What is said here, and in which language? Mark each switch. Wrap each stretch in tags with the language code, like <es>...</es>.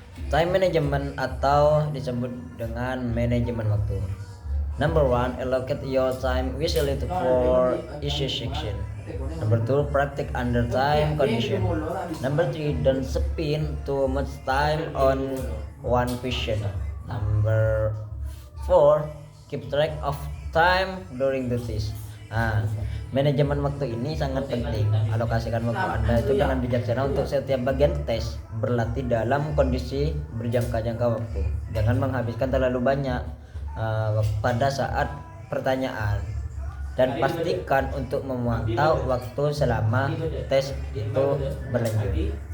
<id>Time management atau disebut dengan manajemen waktu.</id> <en>Number 1, allocate your time wisely for each section. Number 2, practice under time condition. Number 3, don't spend too much time on one question. Number 4, keep track of time during the test.</en> <id>Manajemen waktu ini sangat penting. Alokasikan waktu Anda itu dengan bijaksana untuk setiap bagian tes. Berlatih dalam kondisi berjangka-jangka waktu. Jangan menghabiskan terlalu banyak pada saat pertanyaan. Dan pastikan untuk memantau waktu selama tes itu berlanjut.</id>